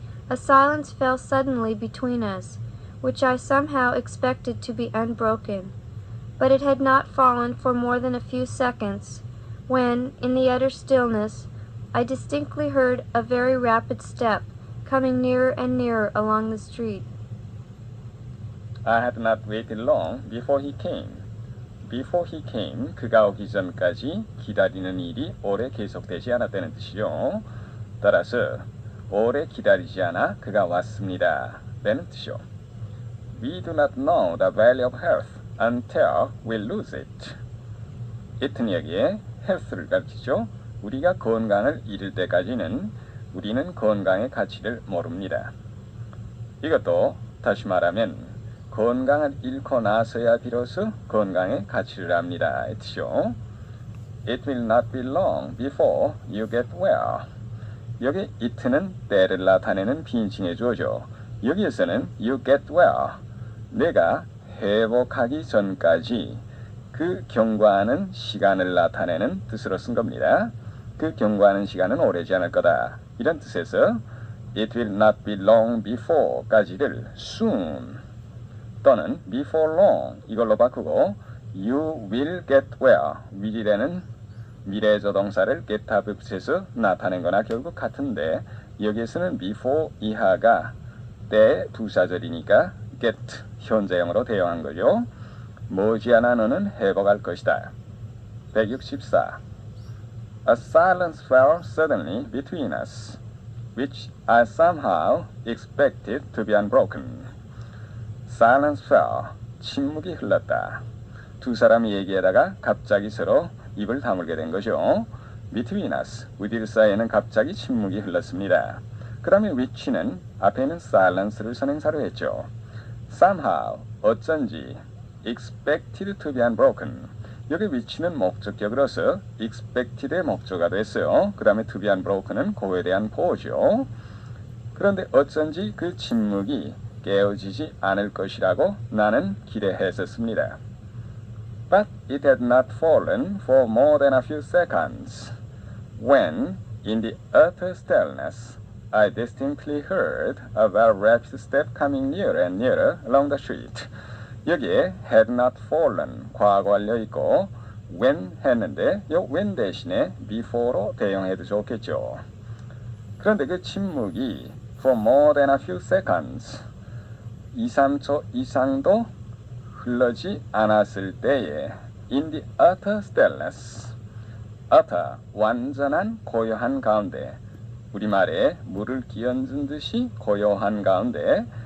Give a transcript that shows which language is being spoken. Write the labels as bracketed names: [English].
[English] A silence fell suddenly between us, which I somehow expected to be unbroken, but it had not fallen for more than a few seconds, when, in the utter stillness, I distinctly heard a very rapid step coming nearer and nearer along the street. I had not waited long before he came. Before he came, [Korean] 그가 오기 전까지 기다리는 일이 오래 계속되지 않았다는 뜻이요. 따라서 오래 기다리지 않아 그가 왔습니다. 라는 뜻이요. [English] We do not know the value of health until we lose it. [Korean] it는 여기에 health를 가르치죠. 우리가 건강을 잃을 때까지는 우리는 건강의 가치를 모릅니다. 이것도 다시 말하면 건강을 잃고 나서야 비로소 건강의 가치를 압니다. 이 뜻이요. [English] It will not be long before you get well. [Korean] 여기 it는 때를 나타내는 비인칭의 주어죠. [English] 여기에서는 you get well. [Korean] 내가 회복하기 전까지 그 경과하는 시간을 나타내는 뜻으로 쓴 겁니다. 그 경과하는 시간은 오래지 않을 거다. 이런 뜻에서 [English] It will not be long before [Korean] 까지를 soon 또는 before long 이걸로 바꾸고 you will get well will이라는 미래 조동사를 get 앞에 붙여서 나타낸 거나 결국 같은데 여기에서는 before 이하가 때 부사절이니까 get 현재형으로 대용한 거죠. 머지않아 너는 회복할 것이다. [English] 164 A silence fell suddenly between us, which I somehow expected to be unbroken. Silence fell. [Korean] 침묵이 흘렀다. 두 사람이 얘기하다가 갑자기 서로 입을 다물게 된 거죠. [English] Between us. [Korean] 우리들 사이에는 갑자기 침묵이 흘렀습니다. 그 다음에 which는 앞에 있는 silence를 선행사로 했죠. [English] Somehow. [Korean] 어쩐지. [English] Expected to be unbroken. [Korean] 여기 which는 목적격으로서 expected의 목조가 됐어요. 그 다음에 [English] to be unbroken [Korean] 은 그에 대한 보호죠. 그런데 어쩐지 그 침묵이 깨어지지 않을 것이라고 나는 기대했었습니다. [English] But it had not fallen for more than a few seconds, when, in the utter stillness, I distinctly heard a very rapid step coming nearer and nearer along the street. [Korean] 여기에 [English] had not fallen, [Korean] 과거 완료 있고 when 했는데 이 when 대신에 before로 대용해도 좋겠죠. 그런데 그 침묵이 [English] for more than a few seconds [Korean] 2, 3초 이상도 흘러지 않았을 때에 [English] in the utter stillness [Korean] utter 완전한 고요한 가운데 우리말에 물을 끼얹은 듯이 고요한 가운데